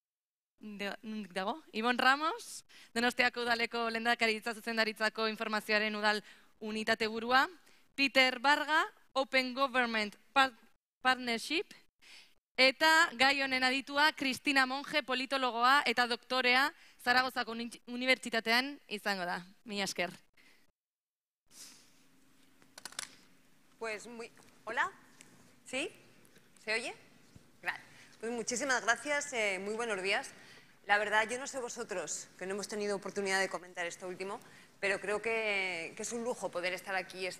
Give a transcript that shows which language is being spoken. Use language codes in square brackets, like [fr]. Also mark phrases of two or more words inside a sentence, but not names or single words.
[eu] Donostiako udaleko lehendakaritza zuzendaritzako informazioaren udal unitate burua, Peter Barga, Open Government Partnership, eta gai honen aditua Cristina Monge, politologoa eta doktorea Zaragozako Unibertsitatean izango da. Mila esker. [es] Pues ¿Hola? ¿Sí? ¿Se oye? Gracias. Pues muchísimas gracias, muy buenos días. La verdad, yo no sé vosotros, que no hemos tenido oportunidad de comentar esto último, pero creo que es un lujo poder estar aquí esta